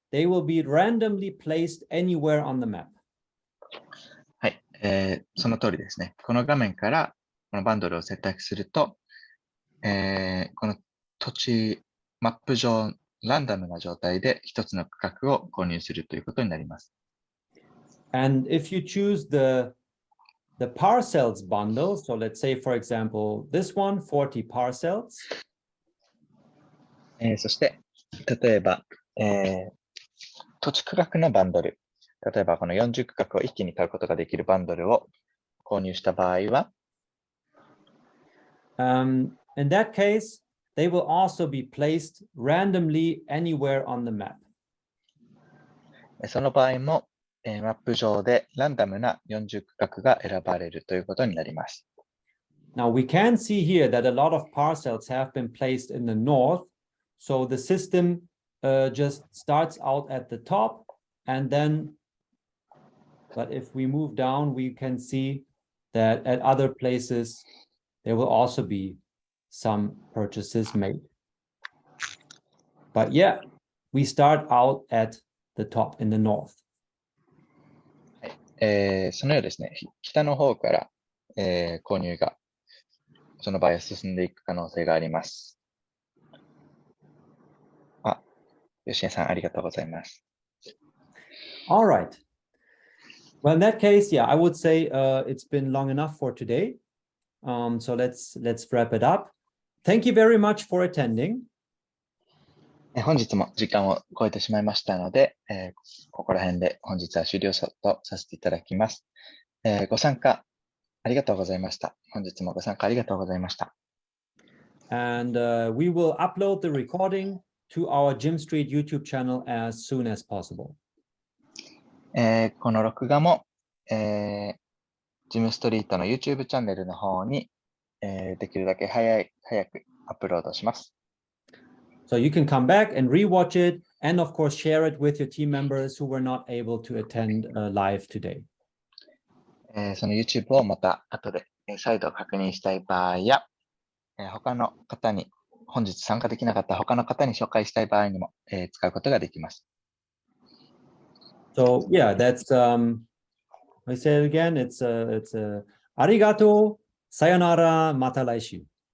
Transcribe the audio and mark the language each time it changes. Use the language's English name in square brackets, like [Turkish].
[English] They will be randomly placed anywhere on the map. [Japanese] はい、その通りですね。この画面からこのバンドルを選択すると、この土地、マップ上、ランダムな状態で一つの区画を購入するということになります。 [English] And if you choose the parcels bundle, so let's say, for example, this one, 40 parcels. [Japanese] そして、例えば、土地区画のバンドル。例えば、この40区画を一気に買うことができるバンドルを購入した場合は、 [English] in that case, they will also be placed randomly anywhere on the map. [Japanese] その場合も、マップ上でランダムな40区画が選ばれるということになります。 [English] Now we can see here that a lot of parcels have been placed in the north. So the system just starts out at the top and then, but if we move down, we can see that at other places, there will also be some purchases made. But yeah, we start out at the top in the north. [Japanese] そのようですね、北の方から、購入がその場合は進んでいく可能性があります。吉根さん、ありがとうございます。 [English] All right. Well, in that case, yeah, I would say it's been long enough for today. So let's wrap it up. Thank you very much for attending. [Japanese] 本日も時間を超えてしまいましたので、ここら辺で本日は終了とさせていただきます。ご参加ありがとうございました。本日もご参加ありがとうございました。 [English] And we will upload the recording to our GYMSTREET YouTube channel as soon as possible. [Japanese] この録画も、GYMSTREETの YouTube チャンネルの方に、できるだけ早くアップロードします。 [English] So you can come back and rewatch it and of course share it with your team members who were not able to attend live today. [Japanese] その YouTube をまた後で再度確認したい場合や、他の方に、本日参加できなかった他の方に紹介したい場合にも、使うことができます。 [English] So yeah, that's I say it again, it's [Japanese] arigato, sayonara, mata laishu.